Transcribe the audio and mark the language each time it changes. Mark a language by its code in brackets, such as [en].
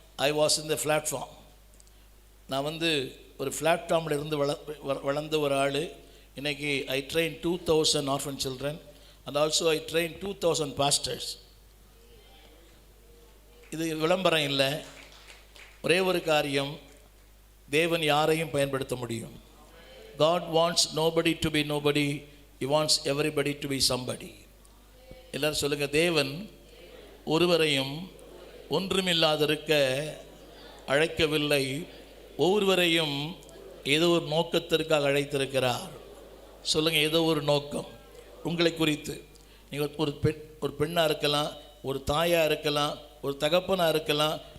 [en] I was in the platform. [ta] நான் வந்து ஒரு பிளாட்ஃபார்மில் இருந்து வளர்ந்த ஒரு ஆள். [en] இன்றைக்கி I train 2000 orphan children and also I train 2000 pastors. [ta] இது விளம்பரம் இல்லை, ஒரே ஒரு காரியம், தேவன் யாரையும் பயன்படுத்த முடியும். [en] God wants nobody to be nobody, He wants everybody to be somebody. [ta] எல்லாரும் சொல்லுங்கள், தேவன் ஒருவரையும் ஒன்றுமில்லாதிருக்க அழைக்கவில்லை, ஒவ்வொருவரையும் ஏதோ ஒரு நோக்கத்திற்காக அழைத்திருக்கிறார். சொல்லுங்கள், ஏதோ ஒரு நோக்கம் உங்களை குறித்து. நீங்கள் ஒரு பெண்ணாக இருக்கலாம், ஒரு தாயாக இருக்கலாம், ஒரு தகப்பனாக இருக்கலாம்.